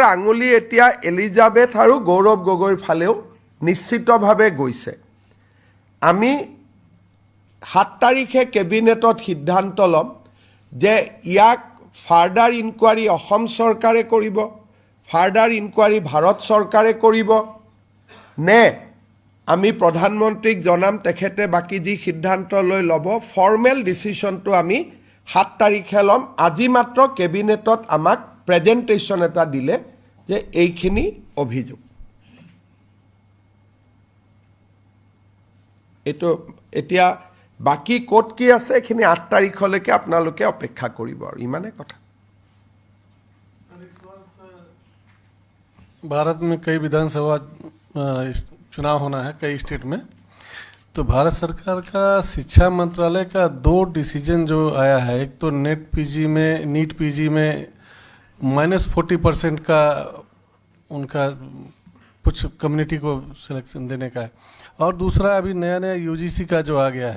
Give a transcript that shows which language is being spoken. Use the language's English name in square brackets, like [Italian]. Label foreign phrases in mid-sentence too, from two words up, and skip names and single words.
[Assamese] আঙুলি এতিয়া এলিজাবেথ আৰু গৌৰৱ গগৈৰ ফালেও নিশ্চিতভাৱে গৈছে আমি 7 তাৰিখে কেবিনেটত সিদ্ধান্ত লম যে ইয়াক [English] further inquiry [Assamese] অসম চৰকাৰে কৰিব [English] further inquiry [Assamese] ভাৰত চৰকাৰে কৰিব নে আমি প্ৰধানমন্ত্ৰীক জনাম তেখেতে বাকি যি সিদ্ধান্ত লৈ লব [English] formal decision [Assamese] আমি 7 তাৰিখে লম আজি মাত্ৰ কেবিনেটত আমাক প্ৰেজেন্টেশন এটা দিলে যে এইখিনি অভিযোগ এইটো এতিয়া বাকী ক'ত কি আছে এইখিনি 8 তাৰিখলৈকে আপোনালোকে অপেক্ষা কৰিব আৰু ইমানে কথা [Hindi] भारत में कई विधानसभा चुनाव होना है कई स्टेट में, तो भारत सरकार का शिक्षा मंत्रालय का 2 डिसीजन जो आया है, एक तो नीट पीजी में -40% का उनका कुछ कम्युनिटी को सिलेक्शन देने का है, और दूसरा अभी नया यूजीसी का जो आ गया है।